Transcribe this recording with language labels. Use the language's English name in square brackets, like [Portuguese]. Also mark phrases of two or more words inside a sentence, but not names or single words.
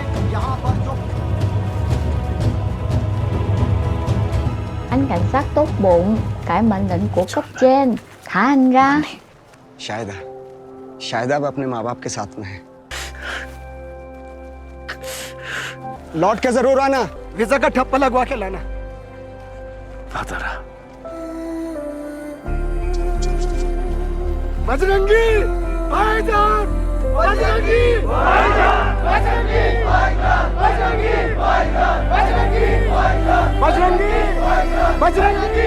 [Vietnamese] Anh cảnh sát tốt bụng cãi mệnh lệnh của cấp trên, thả anh ra. [Hindi] शायद अब अपने माँ बाप के साथ में है। लौट के जरूर आना, वीजा का ठप्पा लगवा के लाना। बजरंगी भाईजान, बजरंगी भाईजान, बजरंगी भाईजान, बजरंगी भाईजान, बजरंगी भाईजान, बजरंगी भाईजान, बजरंगी।